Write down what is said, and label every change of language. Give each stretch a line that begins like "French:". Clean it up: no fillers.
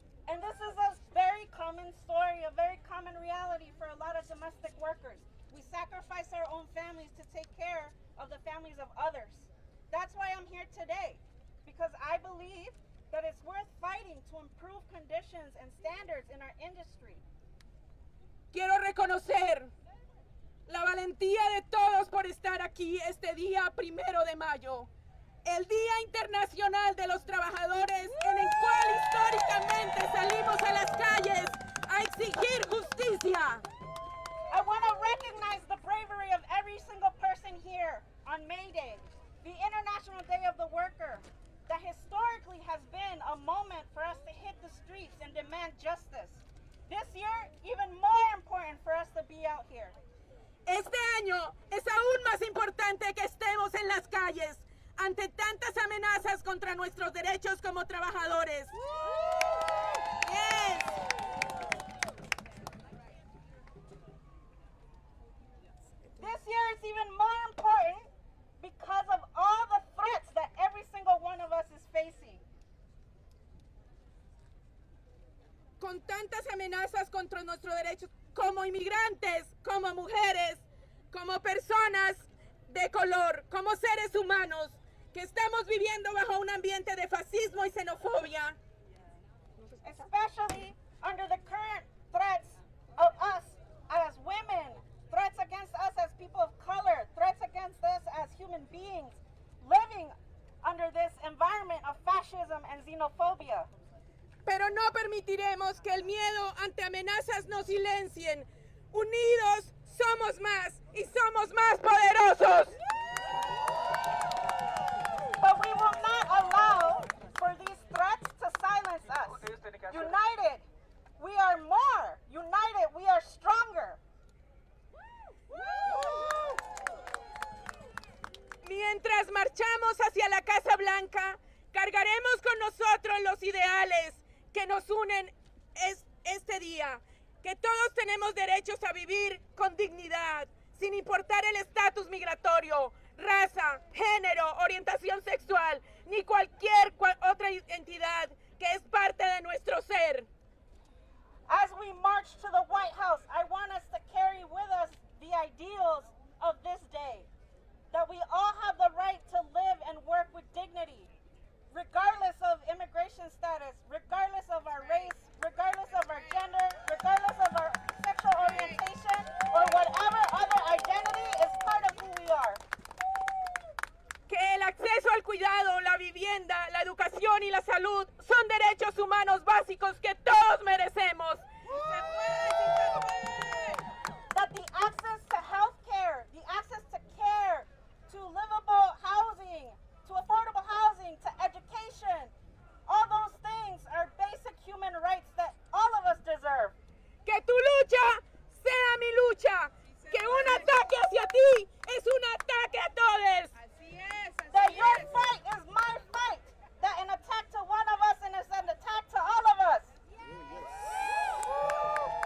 English: And this is a very common story, a very common reality for a lot of domestic workers. We sacrifice our own families to take care of the families of others. That's why I'm here today, because I believe that it's worth fighting to improve conditions and standards in our industry.
Spanish: Quiero reconocer la valentía de todos por estar aquí este día 1 de mayo, el Día Internacional de los Trabajadores, en el cual históricamente salimos a las calles a exigir justicia.
English: I want to recognize the bravery of every single person here on Mayday, the International Day of the Worker, that historically has been a moment for us to hit the streets and demand justice. This year, even more important for us to be out here.
Spanish: Este año es aún más importante que estemos en las calles ante tantas amenazas contra nuestros derechos como trabajadores.
English: Yes. This year is even more important because of all the threats that every single one of us is facing.
Spanish: Con tantas amenazas contra nuestros derechos como inmigrantes, como mujeres, como personas de color, como seres humanos, que estamos viviendo bajo un ambiente de fascismo y xenofobia.
English: Especially under the current threats of us as women, threats against us as people of color, threats against us as human beings living under this environment of fascism and xenophobia.
Spanish: Pero no permitiremos que el miedo ante amenazas nos silencien. Unidos somos más y somos más poderosos.
English: But we will not allow for these threats to silence us. United, we are more. United, we are stronger.
Spanish: Mientras marchamos hacia la Casa Blanca, cargaremos con nosotros los ideales que nos unen este día, que todos tenemos derechos a vivir con dignidad, sin importar el estatus migratorio, raza, género, orientación sexual, ni cualquier otra entidad que es parte de nuestro ser.
English: As we march to the White House, I want us to carry with us the ideals of this day, that we all have the right to live and work with dignity, regardless of immigration status, regardless of our race, regardless of our gender, regardless of our sexual orientation, or whatever other identity is part of who we are.
Spanish: Que el acceso al cuidado, la vivienda, la educación y la salud son derechos humanos básicos que todos merecemos.
English: That the access to health care, the access to care, to livable housing, to affordable housing, to education, all those things are basic human rights that all of us deserve.
Spanish: Que tu lucha sea mi lucha. Que un ataque hacia ti es un ataque a todos.
English: That your fight is my fight. That an attack. 'Attack to one of us and it's an attack to all of us. That your fight is my fight. That an attack to one of us and it's an attack to all of us.